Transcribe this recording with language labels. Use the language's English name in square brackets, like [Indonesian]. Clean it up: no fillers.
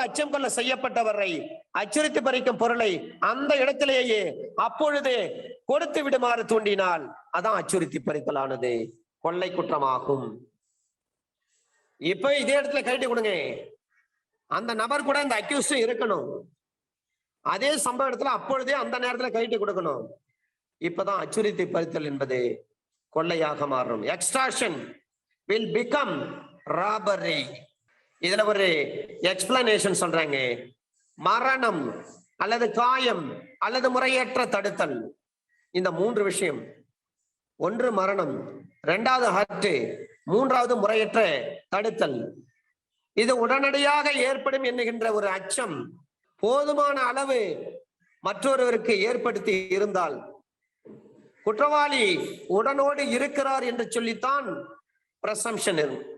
[Tamil] கொள்ள செய்யப்பட்டவரை அச்சுறுத்தி பறிக்கும் பொருளை அந்த இடத்திலேயே அப்பொழுதே கொடுத்து விடுமாறு தூண்டினால் அதான் அச்சுறுத்தி பறித்தலானது கொள்ளை குற்றமாகும். இப்ப இதே இடத்துல கைட்டு கொடுங்க, அந்த நபர் கூட இந்த அக்யூஸ் இருக்கணும், அதே சம்பவ இடத்துல அப்பொழுதே அந்த நேரத்துல கைட்டு கொடுக்கணும். இப்பதான் அச்சுறுத்தி பறித்தல் என்பது கொள்ளையாக மாறும். [English] Extraction will become robbery. [Tamil] இதுல ஒரு எக்ஸ்பிளனேஷன் சொல்றாங்க. மரணம் அல்லது காயம் அல்லது முறையற்ற தடுத்தல், இந்த மூன்று விஷயம், ஒன்று மரணம், இரண்டாவது ஹர்ட், மூன்றாவது முறையற்ற தடுத்தல், இது உடனடியாக ஏற்படும் என்கின்ற ஒரு அச்சம் போதுமான அளவு மற்றொருவருக்கு ஏற்படுத்தி இருந்தால் குற்றவாளி உடனோடு இருக்கிறார் என்று சொல்லித்தான் பிரசம்ஷன்.